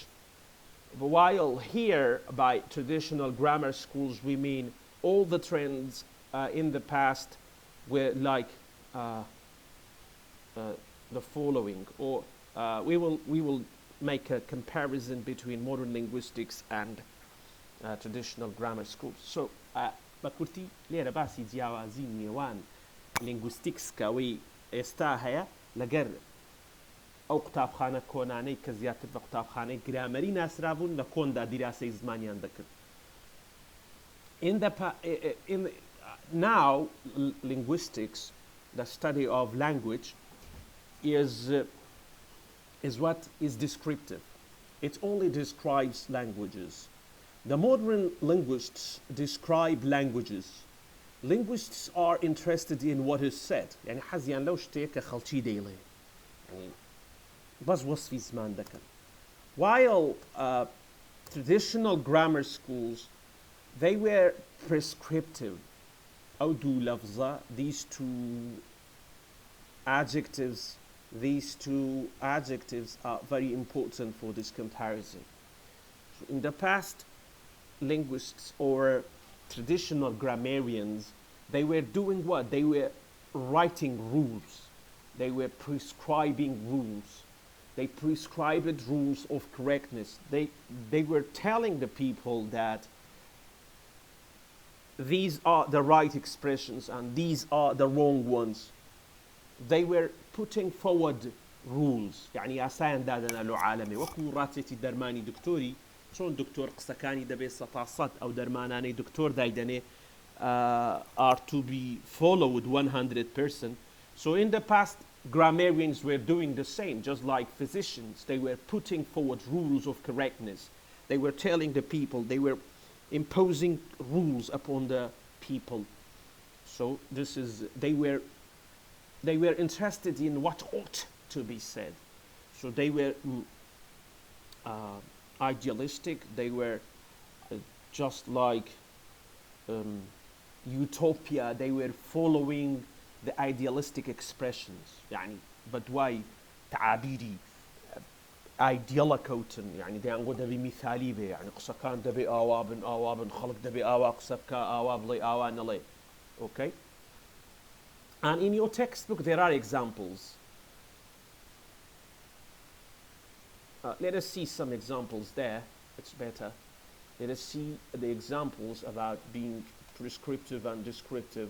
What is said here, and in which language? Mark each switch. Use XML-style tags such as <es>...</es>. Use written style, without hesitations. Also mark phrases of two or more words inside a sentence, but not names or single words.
<en>While here by traditional grammar schools we mean all the trends in the past were like the following, or we will make a comparison between modern linguistics and traditional grammar schools. So</en> <ckb>بكورتي ليرة باسي جیاوازی نێوان لینگویستیکس کەوەی ئێستا هەیە لەگەر ئەو قوتابخانە کۆنانەی کە زیاتر بە قوتابخانەی گرامەری ناسرابوون لە کۆندا دیراسەی زمانیان دەکرد.</ckb> <en>Now linguistics, the study of language, is what is descriptive. It only describes languages. The modern linguists describe languages. Linguists are interested in what is said.</en> <ckb>يعني حەزیان لەو شتەیە کە خەڵکی دەیڵێ. بەس وەسفی زمان دەکەن.</ckb> <en>While traditional grammar schools, they were prescriptive.</en> <ckb>ئەو دوو لەفزە</ckb> <en>These two adjectives are very important for this comparison. So in the past, linguists or traditional grammarians, they were doing what? They were writing rules. They were prescribing rules. They prescribed rules of correctness. They were telling the people that these are the right expressions and these are the wrong ones. They were putting forward rules.</en> <ckb>يعني یاسایان دادەنا لۆ عالەمێ وەکو ڕاتێتی دەرمانی دکتۆری چۆن دکتۆر قسەکانی دەبێت 100% ئەو دەرمانانەی دکتۆر دایدەنێ</ckb> <en>are to be followed 100%. So in the past, grammarians were doing the same, just like physicians. They were putting forward rules of correctness. They were telling the people, they were imposing rules upon the people. So this is, they were interested in what ought to be said. So they were idealistic. They were just like utopia. They were following the idealistic expressions.</en> <ckb>يعني بەدوای تعابیری ideal كوتن يعني دەیانگۆ دەبێ مثالی بێ يعني قسەکان دەبێ ئاوا بن خەڵک دەبێ ئاوا قسە بکە ئاوا بڵێ ئاوا نەڵێ.</ckb> <en>Okay, and in your textbook there are examples let us see some examples there. It's better. Let us see the examples about being prescriptive and descriptive.</en>